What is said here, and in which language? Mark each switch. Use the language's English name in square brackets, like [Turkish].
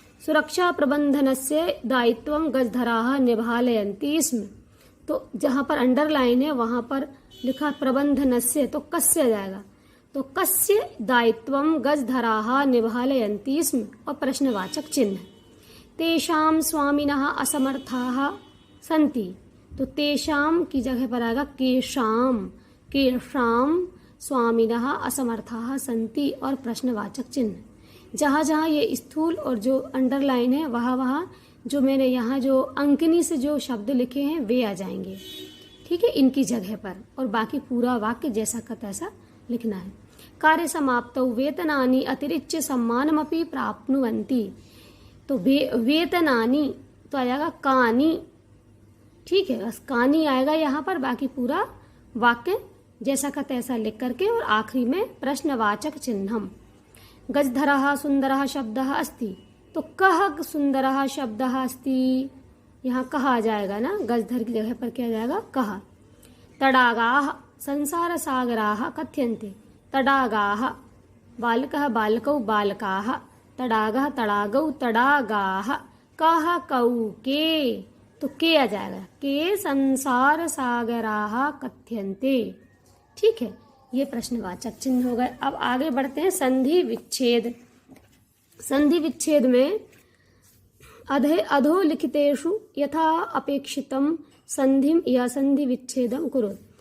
[Sanskrit] सुरक्षा प्रबंधनस्य दायित्वं गजधराः निभालयन्ति स्म। [Hindi] तो जहाँ पर अंडरलाइन है वहाँ पर लिखा प्रबंधनस्य, तो कस्य आ जाएगा। तो [Sanskrit] कस्य दायित्वं गजधराः निभालयन्ति स्म [Hindi] और प्रश्नवाचक चिन्ह। [Sanskrit] तेषां स्वामिनः असमर्थाः सन्ति। [Hindi] तो तेषां की जगह पर आएगा केषां, [Sanskrit] केषां स्वामिनः असमर्थाः सन्ति [Hindi] और प्रश्नवाचक चिन्ह। जहाँ जहाँ ये स्थूल और जो अंडरलाइन है वहाँ वहाँ जो मैंने यहाँ जो अंकनी से जो शब्द लिखे हैं वे आ जाएंगे, ठीक है, इनकी जगह पर। और बाकी पूरा वाक्य जैसा का तैसा लिखना है। [Sanskrit] कार्य समाप्तौ वेतनानि अतिरिच्य सम्मानमपि प्राप्नुवन्ति। [Hindi] तो वेतनानि तो आ जाएगा कानि, ठीक है, बस कानि आएगा यहाँ पर। बाकी पूरा वाक्य जैसा का तैसा लिख करके और आखिरी में प्रश्नवाचक चिन्हम। [Sanskrit] गजधरः सुंदरः शब्दः अस्ति। [Hindi] तो [Sanskrit] कह सुंदरः शब्दः अस्ति, [Hindi] यहाँ कहा आ जाएगा ना, गजधर की जगह पर क्या जाएगा कह। [Sanskrit] तडागाः संसार सागराः कथ्यन्ते। तडागाः बालकः बालकौ बालकाः। तडागः तडागौ तडागाः। [Hindi] कह कऊ के, तो के आ जाएगा [Sanskrit] के संसार सागराः कथ्यन्ते, [Hindi] ठीक है। ये प्रश्नवाचक चिन्ह हो गए। अब आगे बढ़ते हैं संधि विच्छेद। संधि विच्छेद में [Sanskrit] अधोलिखितेषु यथा अपेक्षितं संधिम या संधि विच्छेदम कुरु।